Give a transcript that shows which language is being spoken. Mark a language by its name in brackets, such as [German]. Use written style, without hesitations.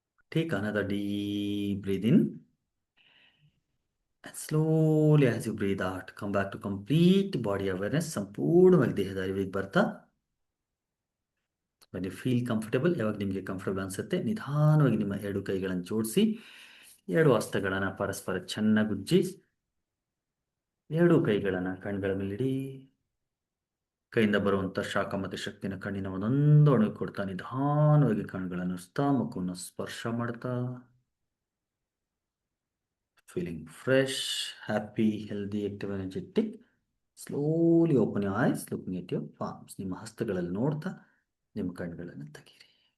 [English] Take another deep breath in and slowly as you breathe out, come back to complete body awareness. [Kannada] ಸಂಪೂರ್ಣವಾಗಿ ದೇಹದ ಅರಿವಿಗೆ ಬರ್ತಾ, [English] when you feel comfortable, [Kannada] ಯಾವಾಗ ನಿಮಗೆ comfortable ಅನಿಸುತ್ತೆ, ನಿಧಾನವಾಗಿ ನಿಮ್ಮ ಎರಡು ಕೈಗಳನ್ನು ಜೋಡಿಸಿ, ಎರಡು ಹಸ್ತಗಳನ್ನು ಪರಸ್ಪರ ಚೆನ್ನಾಗಿ ಉಜ್ಜಿ, ಎರಡು ಕೈಗಳನ್ನು ಕಣ್ಗಳ ಮೇಲಿಡಿ. ಕೈಯಿಂದ ಬರುವಂಥ ಶಾಖ ಮತ್ತು ಶಕ್ತಿನ ಕಣ್ಣಿನ ಒಂದೊಂದು ಅಣುವಿಗೆ ಕೊಡ್ತಾ ನಿಧಾನವಾಗಿ ಕಣ್ಗಳನ್ನು ಉಸ್ತಾ, ಮುಖವನ್ನು ಸ್ಪರ್ಶ ಮಾಡ್ತಾ, [English] feeling fresh, happy, healthy, active, energetic. Slowly open your eyes, looking at your palms. [Kannada] ನಿಮ್ಮ ಹಸ್ತಗಳಲ್ಲಿ ನೋಡ್ತಾ ನಿಮ್ಮ ಕಣ್ಗಳನ್ನು ತೆಗೀರಿ.